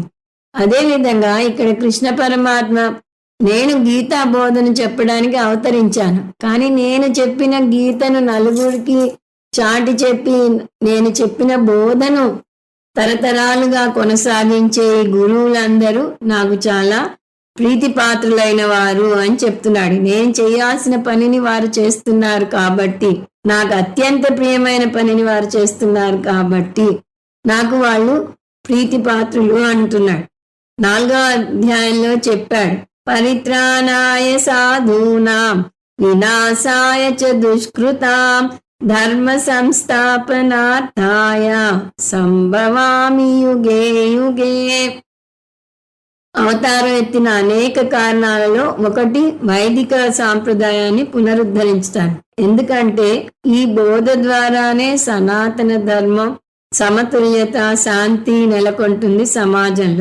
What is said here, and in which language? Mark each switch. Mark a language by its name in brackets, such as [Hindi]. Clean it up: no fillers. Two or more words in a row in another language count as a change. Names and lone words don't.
[Telugu] అదేవిధంగా ఇక్కడ కృష్ణ పరమాత్మ, నేను గీతా బోధన చెప్పడానికి అవతరించాను, కానీ నేను చెప్పిన గీతను నలుగురికి చాటి చెప్పి నేను చెప్పిన బోధను తరతరాలుగా కొనసాగించే గురువులందరూ నాకు చాలా ప్రీతిపాత్రులైన వారు అని చెప్తున్నాడు. నేను చేయాల్సిన పనిని వారు చేస్తున్నారు కాబట్టి, నాకు అత్యంత ప్రియమైన పనిని వారు చేస్తున్నారు కాబట్టి నాకు వాళ్ళు ప్రీతిపాత్రులు అంటున్నాడు. 4వ అధ్యాయంలో చెప్పాడు, [Sanskrit] పరిత్రాణాయ సాధూనాం వినాశాయ చ దుష్కృతాం ధర్మ సంస్థాపనార్థాయ సంభవామి యుగే యుగే. [Telugu] అవతారం ఎత్తిన అనేక కారణాలలో ఒకటి వైదిక సాంప్రదాయాన్ని పునరుద్ధరించుతాను. ఎందుకంటే ఈ బోధ ద్వారానే సనాతన ధర్మం, సమతుల్యత, శాంతి నెలకొంటుంది సమాజంలో.